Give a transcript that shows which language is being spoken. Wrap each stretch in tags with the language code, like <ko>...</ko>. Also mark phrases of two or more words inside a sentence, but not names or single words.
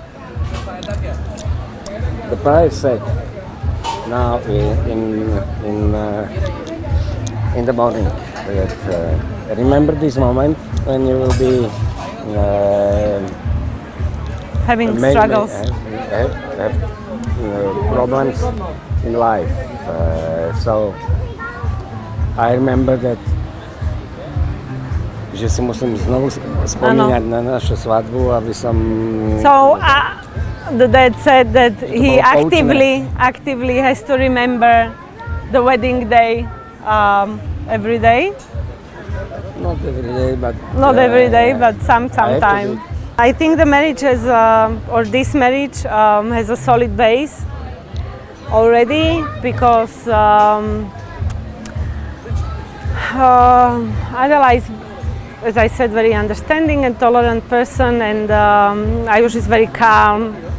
<en>The price said now in the morning that remember this moment when you will be having struggles, have problems in life. So I remember that,</en> <sk>že si musím znovu spomínať na našu svadbu, aby som...</sk> <en>So the dad said that he actively has to remember the wedding day every day. Not every day, but... Not every day, but sometime. I think the marriage has, or this marriage has a solid base already, because Adela is, as I said, very understanding and tolerant person, and Ayush is very calm.</en>